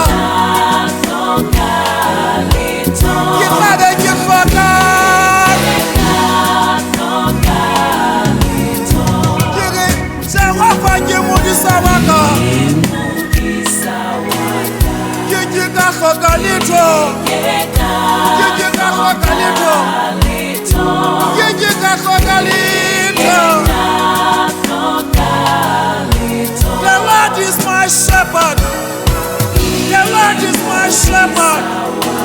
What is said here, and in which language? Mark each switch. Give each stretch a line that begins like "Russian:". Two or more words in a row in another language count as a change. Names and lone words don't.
Southern Sotho: ke tla be ke hloka ke re Jehova ke modisa wa ka, ke ka hloka letho, ke ka hloka letho, ke ka hloka letho.
English: The Lord is my shepherd, the Lord is my shepherd.